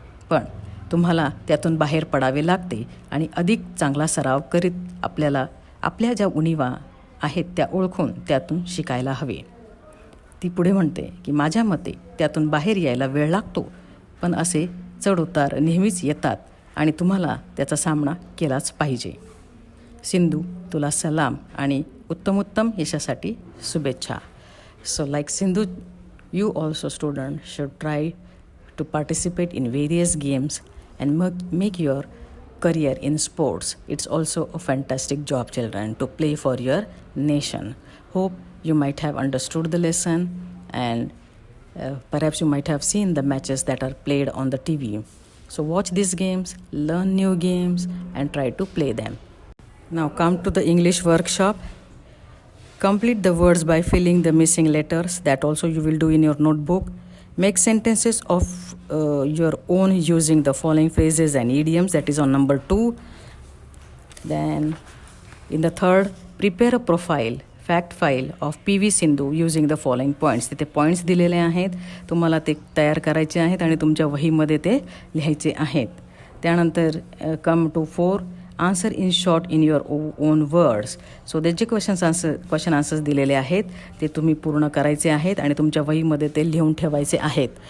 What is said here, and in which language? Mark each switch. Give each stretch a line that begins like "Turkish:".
Marathi: पण तुम्हाला त्यातून बाहेर पडावे लागते आणि अधिक चांगला सराव करीत आपल्या ज्या उणिवा आहेत त्या ओळखून त्यातून शिकायला हवे. ती पुढे म्हणते की माझ्या मते त्यातून बाहेर यायला वेळ लागतो, पण असे चढउतार नेहमीच येतात आणि तुम्हाला त्याचा सामना केलाच पाहिजे. सिंधू, तुला सलाम आणि उत्तमोत्तम यशासाठी शुभेच्छा.
English: So like Sindhu, you also student should try to participate in various games and make your career in sports. It's also a fantastic job, children, to play for your nation. Hope you might have understood the lesson and perhaps you might have seen the matches that are played on the TV. So watch these games, learn new games and try to play them. Now come to the English workshop. Complete the words by filling the missing letters. That also you will do in your notebook. Make sentences of your own using the following phrases and idioms. That is on number 2. Then in the third, prepare a profile, fact file of PV Sindhu using the following points.
Marathi: तिथे points दिलेले आहेत, तुम्हाला ते तयार करायचे आहेत आणि तुमच्या वहीमध्ये ते लिहायचे आहेत.
English: त्यानंतर come to 4, answer in short in your own words.
Marathi: So ते जे क्वेश्चन आन्सर्स दिलेले आहेत ते तुम्ही पूर्ण करायचे आहेत आणि तुमच्या वहीमध्ये ते लिहून ठेवायचे आहेत.